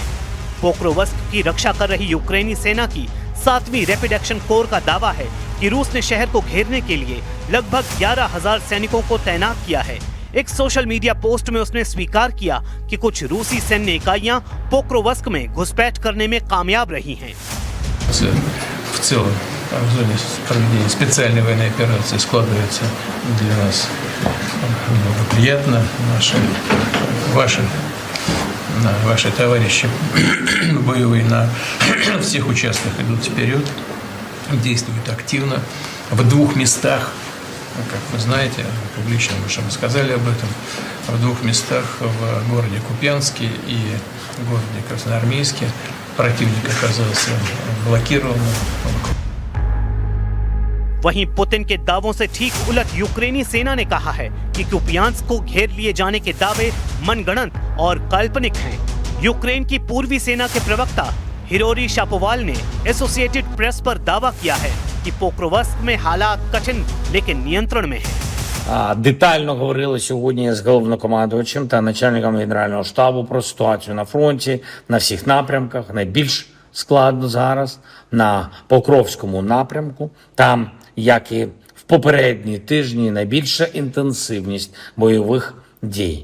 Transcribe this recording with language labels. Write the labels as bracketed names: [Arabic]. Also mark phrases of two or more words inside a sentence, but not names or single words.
[Hindi] पोक्रोवस्क की रक्षा कर रही यूक्रेनी सेना की 7वीं [English] rapid action [Hindi] कोर का दावा है कि रूस ने शहर को घेरने के लिए लगभग 11,000 सैनिकों को तैनात किया है। एक [English] social media post [Hindi] में उसने स्वीकार किया कि कुछ रूसी सैन्य इकाइयां पोक्रोवस्क में घुसपैठ करने में कामयाब रही हैं। [Russian] В целом, в зоне проведения специальной военной операции складывается для нас благоприятно. Ваши товарищи боевые на всех участках идут вперед, действуют активно. В 2 местах, как вы знаете, публично мы уже рассказали об этом, в 2 местах в городе Купянске и в городе Красноармейске противник оказался блокированным. [Hindi] वहीं पुतिन के दावों से ठीक उलट यूक्रेनी सेना ने कहा है कि कुपियांस्क को घेर लिए जाने के दावे मनगढ़ंत और काल्पनिक हैं। यूक्रेन की पूर्वी सेना के प्रवक्ता हिरोरी शापोवाल ने एसोसिएटेड प्रेस पर दावा किया है कि पोक्रोवस्क में हालात कठिन लेकिन नियंत्रण में हैं। [Ukrainian] Детально говорили сьогодні з головнокомандувачем та начальником Генерального штабу про ситуацію на фронті, на всіх напрямках. Найбільш складно зараз на Покровському напрямку. Там, як і в попередні тижні, найбільша інтенсивність бойових дій.